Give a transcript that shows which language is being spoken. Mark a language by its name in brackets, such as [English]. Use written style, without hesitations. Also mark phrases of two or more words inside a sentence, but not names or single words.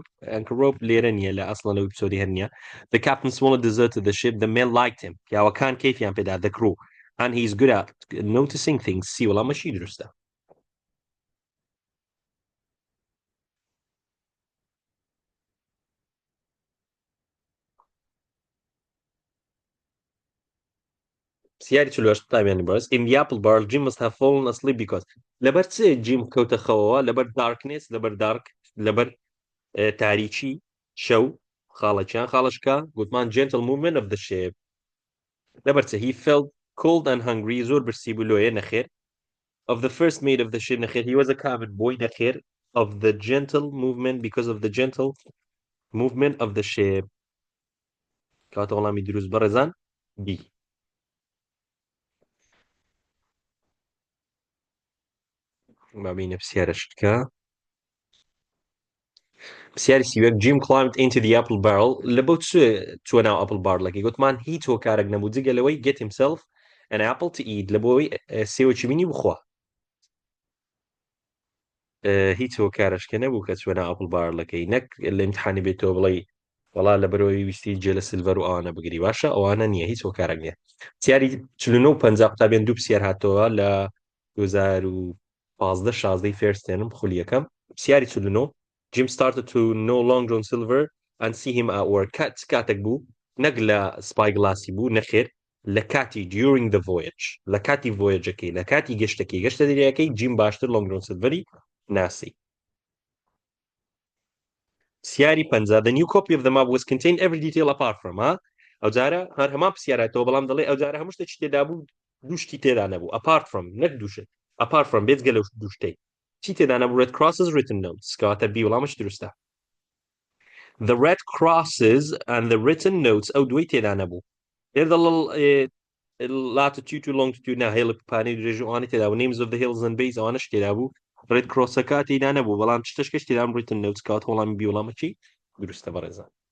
[English] Anchor rope [Central Kurdish] لێرە نیە لە ئەسڵە لەو ئەپیسۆدی هەر نیە. [English] The captain swallowed deserted the ship. The men liked him. [Central Kurdish] پیاوەکان کەیفیان پێدا [English] the crew. And he's good at noticing things. [Central Kurdish] سی وەڵامەشی دروستە. پرسیاری 48 قوتابیانی بەڕێز. [English] In the apple barrel, Jim must have fallen asleep because [Central Kurdish] لەبەر چ Jim کەوتە خەوەوە لەبەر [English] darkness [Central Kurdish] لەبەر تاریکی شەو خاڵەکە گوتمان [English] gentle movement of the ship [Central Kurdish] لەبەر چ [English] he felt cold and hungry [Central Kurdish] زۆر برسی بوو لۆیە نەخێر [English] of the first mate of the ship نەخێر he was a cabin boy نەخێر of the gentle movement because of the gentle movement of the ship [Central Kurdish] کاتە وەڵامی دروست بەڕێزان [English] B [Central Kurdish] بابینە پرسیارەشتکە پرسیاری سیوەک [English] Jim climbed into the apple barrel [Central Kurdish] لە بەو چوە ناو [English] apple barrelەکەی [Central Kurdish] گوتمان هیچ هۆکارێک نەبوو جگە لەوەی [English] get himself an apple to eat [Central Kurdish] لە بۆی سێوەکی بینی بخوا هیچ هۆکارشکە نەبوو کە چوە ناو [English] apple barrelەکەی [Central Kurdish] نەک لە ئیمتحانی بێتەوە بڵێ وەڵا لەبەرەوەی ویستی جێ لە سیلڤەر و ئەوانە بگری باشە ئەوانە نییە هیچ هۆکارێک نییە پرسیاری 49 و 50 قوتابیان دوو پرسیار هاتەوە لە 2015-16 [English] first term [Central Kurdish] خولیەکەم پرسیاری 49 [English] Jim started to know Long John Silver and see him at work [Central Kurdish] کاتێک بوو نەک لە spyglassی بوو نەخێر لە کاتی [English] during the voyage [Central Kurdish] لە کاتی voyageەکەی لە کاتی گەشتە دەریاکەی Jim باشتر Long John Silveری ناسی پرسیاری 50 [English] the new copy of the map was contained every detail apart from [Central Kurdish] ئەو جارە هەر هەمان پرسیارەتەوە بەڵام دەڵێ ئەو جارە هەموو شتێکی تێدا بوو دووشتی تێدا نەبوو [English] apart from [Central Kurdish] نەک دووشت [English] apart from [Central Kurdish] بێجگە لەو دووشتەی چی تێدا نەبوو [English] red crosses written notes [Central Kurdish] کەواتە B وەڵامش دروستە [English] the red crosses and the written notes [Central Kurdish] ئەو دوی تێدا نەبوو لێرە [English] latitude to longitude [Central Kurdish] نا هێڵ پانەی درێژ و ئەوانەی تێدا بوو [English] names of the hills and bays [Central Kurdish] ئەوانەش تێدا بوو [English] red crossەکە [Central Kurdish] تێدا نەبوو بەڵام شتەشکەش تێدام [English] written notes [Central Kurdish] کات وەڵامی B وەڵامەکی دروستە بەڕێزان